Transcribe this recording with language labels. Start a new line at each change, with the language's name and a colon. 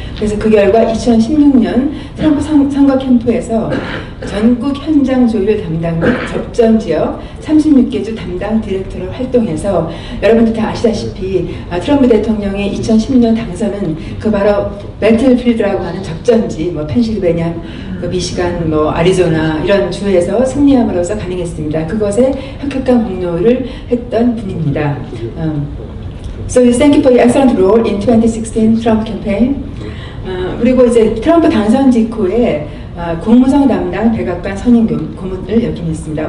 Korean: 그래서 그 결과 2016년 트럼프 선거 캠프에서 전국 현장 조율 담당 및 접전 지역 36개 주 담당 디렉터로 활동해서 여러분들 다 아시다시피 트럼프 대통령의 2010년 당선은 바로 배틀필드라고 하는 접전지 펜실베니아, 미시간, 아리조나 이런 주에서 승리함으로써 가능했습니다. 그것에 혁혁한 공로를 했던 분입니다.
English: So thank you for your excellent role in 2016 Trump campaign.
Korean: 그리고 이제 트럼프 당선 직후에 국무성 담당 백악관 선임 고문을 역임했습니다.